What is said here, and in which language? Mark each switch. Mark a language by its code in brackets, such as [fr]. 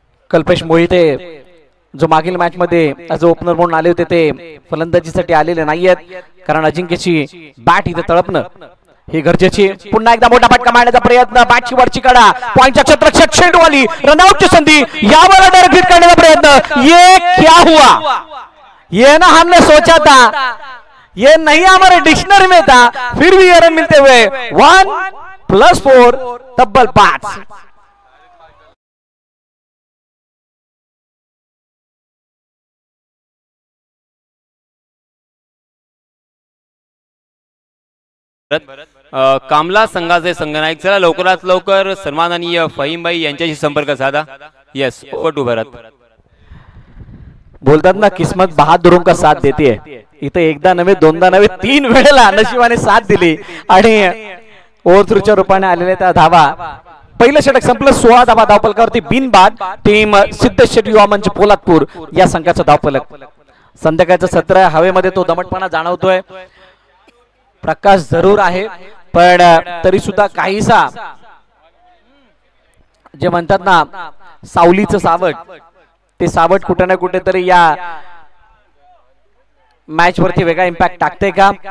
[mr] कल्पेश मोहिते जो मागील मॅच मध्ये [en] as a opener [mr] म्हणून आले होते ते फलंदाजीसाठी आलेले नाहीयेत, कारण अजिंक्यची बॅट इथे तळपणं ही गरजेची. पुन्हा एकदा मोठा फटका मारण्याचा प्रयत्न, बॅटची वरची कडा, पॉइंटच्या क्षेत्ररक्षक चेंडू आली, रनआउटची संधी, यावर डायरेक्ट हिट करण्याचा प्रयत्न. [hi] ये क्या हुआ, ये ना हमने सोचा था, ये नहीं हमारे डिक्शनरी में था, फिर भी ये रन मिलते हुए 1+4 तब्बल 5. [mr] कामला संघाचे संघनायक, चला लवकरात लवकर सन्माननीय फहीमभाई यांच्याशी संपर्क साधा. [en] Yes, over to Bharat. [mr] बोलतात ना [hi] किस्मत बहादुरों का साथ देती है. [mr] इथे एकदा नव्हे, दोनदा नव्हे, 3 वेळेला नशिबाने साथ दिली आणि ओव्हरथ्रूच्या रूपाने आलेल्या त्या धावा. पहिलं षटक संपलं. 16 धावा धावफलकावरती बिनबाद. टीम सिद्धेश्वर युवा मंच पोलादपूर या संघाचा धावफलक. संध्याकाळचं सत्र हवेमध्ये तो दमटपणा जाणवतोय. प्रकाश जरूर आहे, पण तरी सुद्धा काहीसा जे म्हणतात ना सावलीचं सावट, ते सावट कुठे ना कुठेतरी या मॅच वरती वेगळा इम्पॅक्ट टाकते का.